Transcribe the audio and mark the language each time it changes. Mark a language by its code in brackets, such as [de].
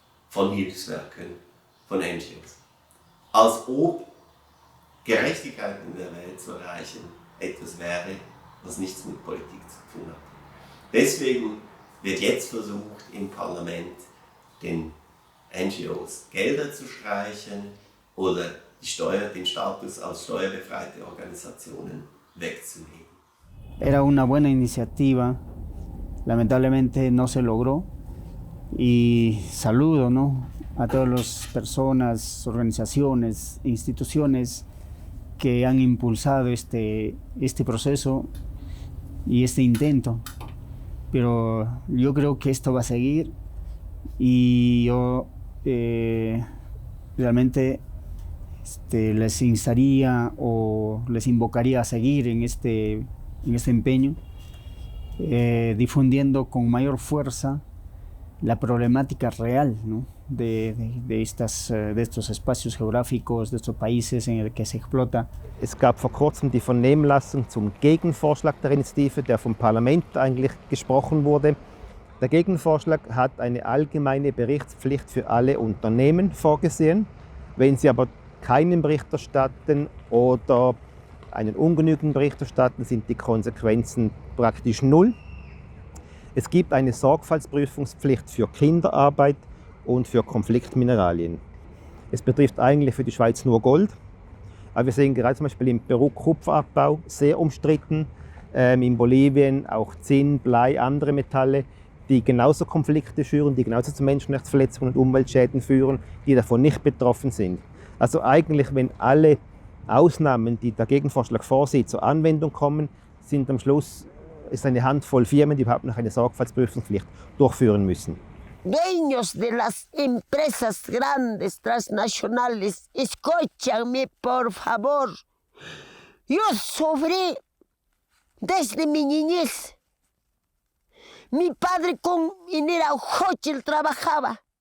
[de] von Hilfswerken, von NGOs. Als ob Gerechtigkeit in der Welt zu erreichen etwas wäre, was nichts mit Politik zu tun hat. Deswegen wird jetzt versucht, im Parlament den NGOs Gelder zu streichen oder den Status als steuerbefreite Organisationen wegzunehmen. [es] Era una buena iniciativa, lamentablemente no se logró, y saludo, ¿no?, a todas las personas, organizaciones, instituciones que han impulsado este proceso y este intento. Pero yo creo que esto va a seguir y yo realmente les instaría o les invocaría a seguir en este empeño, difundiendo con mayor fuerza la problemática real, ¿no?, de estos espacios geográficos, de estos países en el que se explota. [de] Es gab vor kurzem die Vernehmlassung zum Gegenvorschlag der Initiative, der vom Parlament eigentlich gesprochen wurde. Der Gegenvorschlag hat eine allgemeine Berichtspflicht für alle Unternehmen vorgesehen. Wenn sie aber keinen Bericht erstatten oder einen ungenügenden Bericht erstatten, sind die Konsequenzen praktisch null. Es gibt eine Sorgfaltsprüfungspflicht für Kinderarbeit und für Konfliktmineralien. Es betrifft eigentlich für die Schweiz nur Gold, aber wir sehen gerade zum Beispiel im Peru Kupferabbau sehr umstritten, in Bolivien auch Zinn, Blei, andere Metalle, die genauso Konflikte schüren, die genauso zu Menschenrechtsverletzungen und Umweltschäden führen, die davon nicht betroffen sind. Also eigentlich, wenn alle Ausnahmen, die der Gegenvorschlag vorsieht, zur Anwendung kommen, sind am Schluss ist eine Handvoll Firmen, die überhaupt noch eine Sorgfaltsprüfungspflicht durchführen müssen. [es] Dueños de las empresas grandes, transnacionales, escúchame por favor. Yo sufrí desde mi niñez. Mi padre con minera Hochel trabajaba.